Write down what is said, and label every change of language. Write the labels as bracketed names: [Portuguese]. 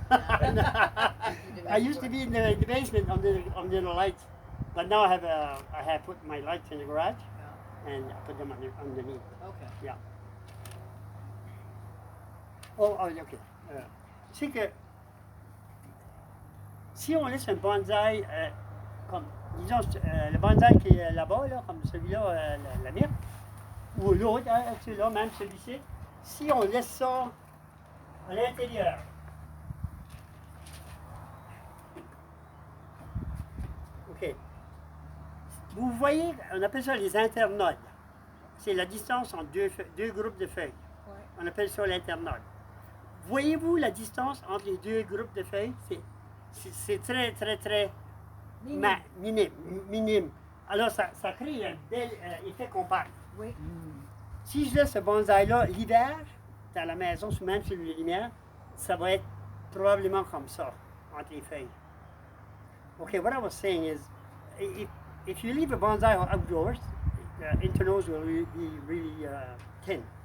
[English] I used to be in the basement under the lights, but now I have put my lights in the garage and I put them underneath. Okay. Yeah. Oh, ok. [French] C'est que si on laisse un bonsaï comme, disons, le bonsaï qui est là-bas, là, comme celui-là, la myrte, ou l'autre, celui-là, même celui-ci, si on laisse ça à l'intérieur, OK. Vous voyez, on appelle ça les internodes. C'est la distance entre deux groupes de feuilles. Ouais. On appelle ça l'internode. Voyez-vous la distance entre les deux groupes de feuilles? C'est très, très, très minime. Alors, ça crée un bel effet compact. Oui. Si je laisse ce bonsaï-là l'hiver, dans la maison, même sur les lumières, ça va être probablement comme ça, entre les feuilles. [English] Okay, what I was saying is, if you leave a bonsai outdoors, the internodes will be really thin,